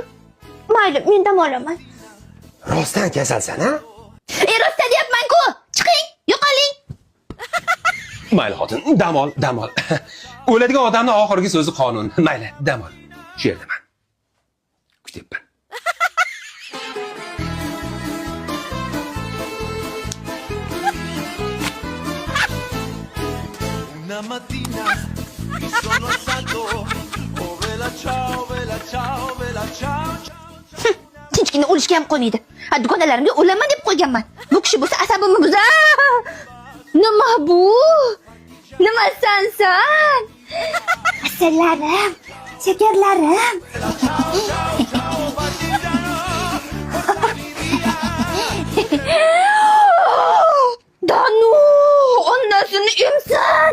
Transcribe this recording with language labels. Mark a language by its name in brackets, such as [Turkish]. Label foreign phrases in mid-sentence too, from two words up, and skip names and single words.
[Uzbek] Mayli, men dam olaman. Rostdan kasalsan-a? Rostdan deyapman-ku. Chiqing, yo'qoling. Mayli xotin, dam ol. O'ladigan odamning oxirgi so'zi qonun. Mayli, dam ol. Shu yerdaman. Kutyapman. [Italian] Una mattina mi sono alzato, oh bella ciao, bella ciao, bella ciao. [Uzbek] Tinchgina o'lishga ham qo'ymaydi. Dugonalarimga o'laman deb qo'yganman. Bu kishi bo'lsa asabimni buzar. Nima bu? Nima san? Asalarim, shakarlarim. Danu, onasini emsin.